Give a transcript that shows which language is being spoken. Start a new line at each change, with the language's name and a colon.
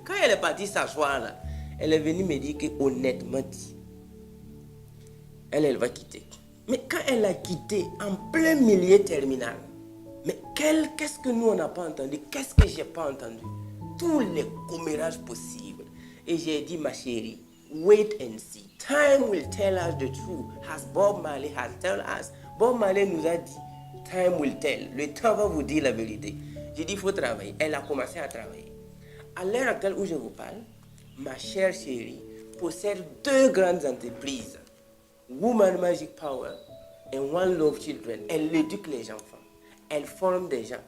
French: Quand elle est partie s'asseoir là, elle est venue me dire qu'honnêtement dit, elle va quitter. Mais quand elle a quitté en plein milieu terminal, mais qu'est-ce que nous on n'a pas entendu? Qu'est-ce que j'ai pas entendu? Tous les commérages possibles. Et j'ai dit, ma chérie,
English: wait and see. Time will tell us the truth. As Bob Marley has told us.
French: Bob Marley nous a dit,
English: time will tell.
French: Le temps va vous dire la vérité. J'ai dit, il faut travailler. Elle a commencé à travailler. À l'heure actuelle où je vous parle, ma chère chérie possède 2 grandes entreprises. Woman Magic Power et One Love Children. Elle éduque les enfants. Elle forme des gens.